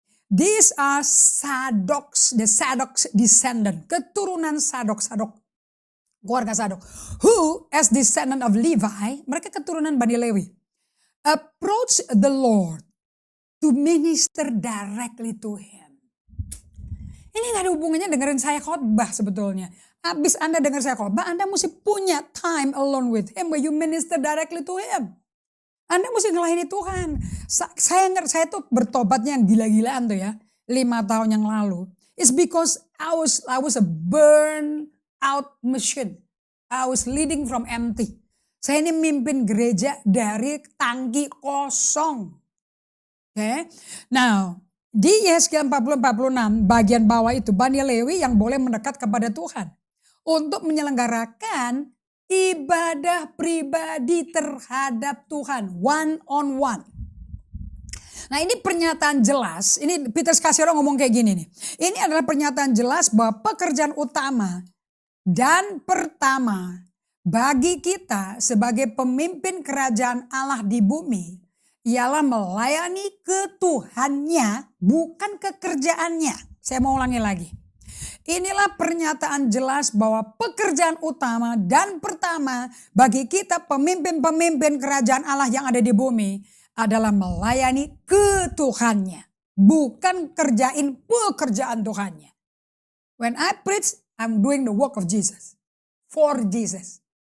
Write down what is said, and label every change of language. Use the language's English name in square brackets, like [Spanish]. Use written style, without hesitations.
[English] These are Sadok's descendant, [Indonesian] keturunan Sadok, keluarga Sadok. [English] Who as descendant of Levi, [Indonesian] mereka keturunan Bani Lewi, [English] approach the Lord to minister directly to him. [Indonesian] Ini gak ada hubungannya dengerin saya khotbah sebetulnya. Habis Anda dengar saya khotbah, Anda mesti punya [English] time alone with him where you minister directly to him. [Indonesian] Anda mesti ngelayani Tuhan. Saya tuh bertobatnya yang gila-gilaan tuh ya. 5 tahun yang lalu. [English] It's because I was a burn out machine. I was leading from empty. [Indonesian] Saya ini mimpin gereja dari tangki kosong. Okay? Now, di Yeskiel 40-46 bagian bawah itu Bani Lewi yang boleh mendekat kepada Tuhan untuk menyelenggarakan ibadah pribadi terhadap Tuhan [English] one on one. [Indonesian] Nah, ini pernyataan jelas, ini Peter Scazzero ngomong kayak gini nih. Ini adalah pernyataan jelas bahwa pekerjaan utama dan pertama bagi kita sebagai pemimpin kerajaan Allah di bumi ialah melayani ketuhannya, bukan kekerjaannya. Saya mau ulangi lagi. Inilah pernyataan jelas bahwa pekerjaan utama dan pertama bagi kita pemimpin-pemimpin kerajaan Allah yang ada di bumi adalah melayani ketuhannya, bukan kerjain pekerjaan Tuhannya. [English] When I preach, I'm doing the work of Jesus, for Jesus.